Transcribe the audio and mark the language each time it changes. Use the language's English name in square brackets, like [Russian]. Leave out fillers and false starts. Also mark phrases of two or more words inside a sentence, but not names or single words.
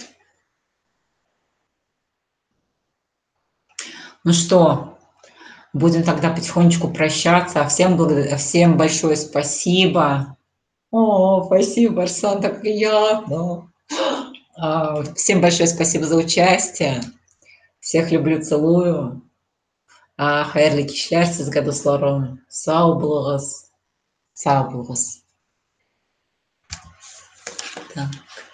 [Russian] Ну что, будем тогда потихонечку прощаться. Всем большое спасибо. Спасибо, Арсан, так приятно. Всем большое спасибо за участие. Всех люблю, целую. [Tatar] Хайырлы кишләр сезгә, дусларым. Сау булыгыз. Сау булыгыз.